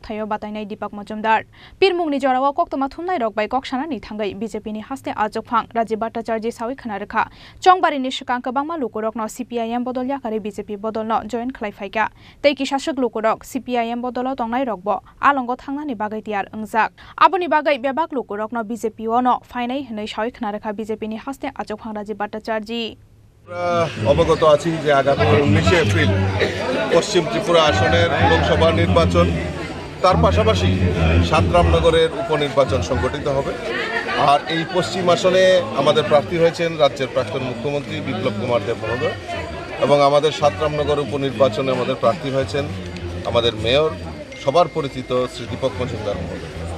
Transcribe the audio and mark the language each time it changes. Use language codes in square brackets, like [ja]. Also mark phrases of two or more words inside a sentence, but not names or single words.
[trp] थायो बातायनाय दीपक मजुमदार पिरमुंगनि जराओ कक्तमा थुमनाय रकबाय कक्सानानि थांगै बीजेपीनि हास्ते आचुक फां राजीव भट्टाचार्य सावै खोनारेखा चंबारिनि सिगां गोबांमा लुकुरकनो सीपीआईएम बदल याकारि बीजेपी बदलनो जयन खालायफायगा तैकि शासक लुकुरक सीपीआईएम बदलाव तंनाय रकबो आलंगो थांनानि बागै तियार ओंजाक आबुनि बागै बेबाक लुकुरकनो बीजेपी ओनो फाइनाय हनै सावै खोनारेखा बीजेपीनि हास्ते आचुक फां राजीव भट्टाचार्य [bn] অবগত আছি যে আগামী 19 এপ্রিল পশ্চিম ত্রিপুরা আসনের লোকসভা নির্বাচন তার পাশাপাশি রামনগরের উপনির্বাচন সংগঠিত হবে আর এই পশ্চিম আসনে আমাদের প্রার্থী হয়েছেন রাজ্যের প্রাক্তন মুখ্যমন্ত্রী বিপ্লব কুমার দেব মহোদয় এবং আমাদের রামনগর উপনির্বাচনে আমাদের প্রার্থী হয়েছেন আমাদের মেয়র সবার পরিচিত শ্রী দীপক মজুমদার মহোদয়